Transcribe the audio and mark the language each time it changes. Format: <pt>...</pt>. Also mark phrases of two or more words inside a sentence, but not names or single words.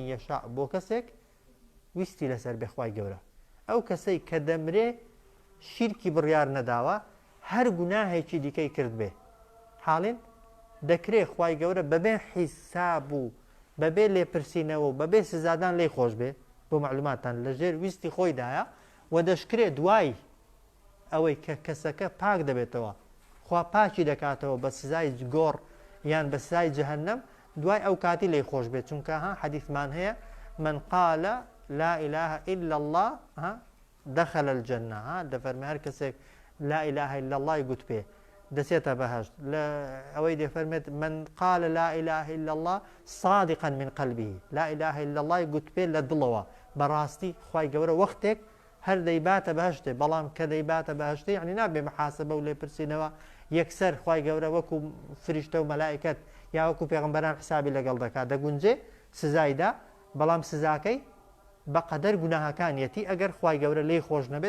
<ckb>یەشاء بۆ کەسێک ویستی لەسەر بێ خوای گەورە ئەو کەسەی کە دەمرێ شیرکی بڕیار نەداوە هەر گوناهێکی دیکەی کرد بێ حاڵین دەکرێت خوای گەورە بەبێ حیساب و بەبێ لێپرسینەوە و بەبێ سزادان لێی خۆش بێ بۆ معلوماتان لەژێر ویستی خۆیدایە و دەشکرێت دوای ئەوەی کە کەسەکە پاک دەبێتەوە خوا پاکی دەکاتەوە بە سزای گۆڕ یان بە سزای جەهەنەم دوای ئەو کاتی لێی خۆش بێت چونکە ها حەدیثمان هەیە</ckb> <ar>من قال لا إله إلا الله دخل الجنة</ar> <ckb>ها دەفەرمێ هەر کەسێک</ckb> <ar>لا إله إلا الله</ar> <ckb>گوت پێ دەچێتە بەهەشت لە ئەوەی دەفەرمێت</ckb> <ar>من قال لا إله إلا الله صادقا من قلبه لا إله إلا الله</ar> <ckb>گوت پێ لە دڵەوە بەڕاستی خوای گەورە وەختێک هەر دەیباتە بەهەشتێ بەڵام کە دەیباتە بەهەشتێ یعنی نابێ محاسبە و لێپرسینەوە یەکسەر خوای گەورە وەکو فریشتە و مەلائکەت یا وەکو پێغەمبەران حسابی لەگەڵ دەکات دەگونجێ سزایدا بەڵام سزاکەی بەقەدەر گوناهەکانیەتی ئەگەر خوای گەورە لێی خۆش نەبێت</ckb>